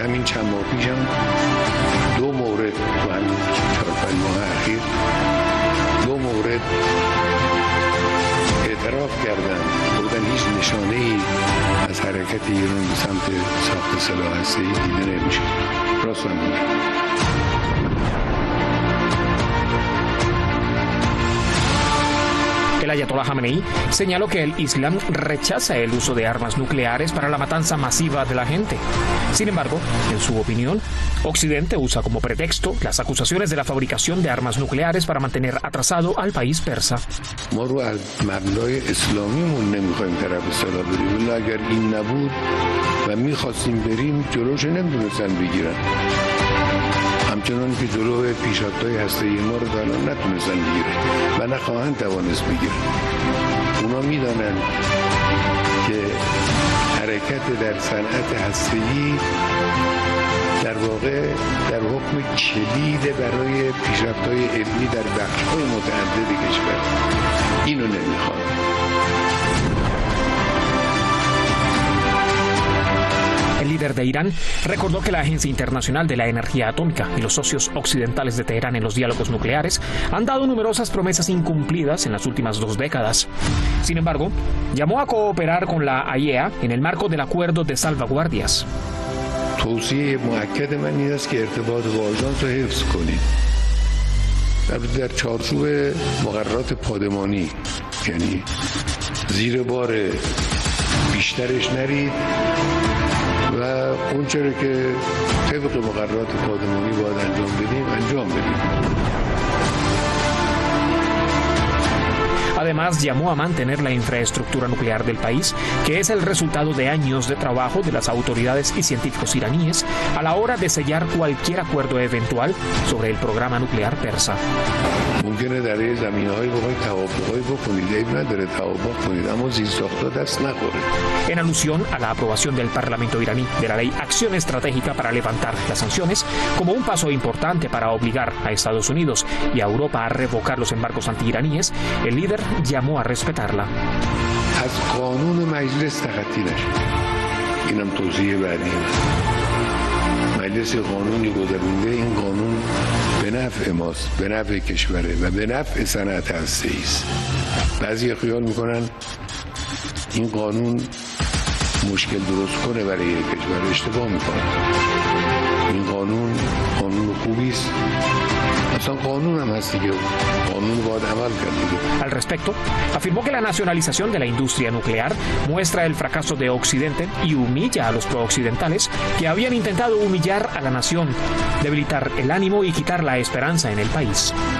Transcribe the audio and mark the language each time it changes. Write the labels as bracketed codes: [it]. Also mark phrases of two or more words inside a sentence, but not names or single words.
[fa] همین چند ماه پیش هم دو مورد تو همین 4-5 ماه اخیر دو مورد اعتراف کردن بودن هیچ نشانه‌ای از حرکت ایران به سمت ساخت سلاح هسته‌ای دیده نمیشه. راست میگم. [es] El ayatolá Jamenei señaló que el Islam rechaza el uso de armas nucleares para la matanza masiva de la gente. Sin embargo, en su opinión, Occidente usa como pretexto las acusaciones de la fabricación de armas nucleares para mantener atrasado al país persa. [fa] ما رو از مبنای اسلامیمون نمیخوایم طرف سلاح بریم. اگر این نبود و میخواستیم بریم جلوش نمیتونستن بگیرن. همچنان که جلو پیشرفت‌های هسته‌ای ما رو تا الان نتونستن بگیرن و نخواهند توانست بگیرن. اونا میدانن که حرکت در صنعت هسته‌ای در واقع در حکم کلید برای پیشرفت‌های علمی در بخش‌های متعدد کشور. اینو نمیخوان. [es] El líder de Irán recordó que la Agencia Internacional de la Energía Atómica y los socios occidentales de Teherán en los diálogos nucleares han dado numerosas promesas incumplidas en las últimas 2 décadas. Sin embargo, llamó a cooperar con la AIEA en el marco del Acuerdo de Salvaguardias. [fa] توصیه مؤکد من این است که ارتباط با آژانس رو حفظ کنید. در چارچوب مقررات پادمانی، یعنی زیر بار بیشترش نرید و اون چرا که طبق مقررات پادمانی باید انجام بدیم انجام بدیم. [es] Además, llamó a mantener la infraestructura nuclear del país, que es el resultado de años de trabajo de las autoridades y científicos iraníes a la hora de sellar cualquier acuerdo eventual sobre el programa nuclear persa. [fa] ممکنه در این زمینه‌های بخواید توافق‌هایی بکنید، عیب نداره توافق کنید، اما زیرساخت‌ها دست نخوره. [es] En alusión a la aprobación del Parlamento iraní de la ley Acción Estratégica para levantar las sanciones como un paso importante para obligar a Estados Unidos y a Europa a revocar los embargos antiiraníes, el líder llamó a respetarla. [fa] از قانون مجلس تخطی نشه. اینم توصیه بعدی. مجلس قانونی گذرونده، این قانون به نفع ماست، به نفع کشوره و به نفع صنعت هسته‌ای است. بعضی خیال میکنن این قانون مشکل درست کنه برای کشور، اشتباه میکنن. این قانون خوبی است. اصلا قانون هم هست دیگه. قانون باید عمل کرد. [es] Al respecto, afirmó que la nacionalización de la industria nuclear muestra el fracaso de Occidente y humilla a los prooccidentales que habían intentado humillar a la nación, debilitar el ánimo y quitar la esperanza en el país.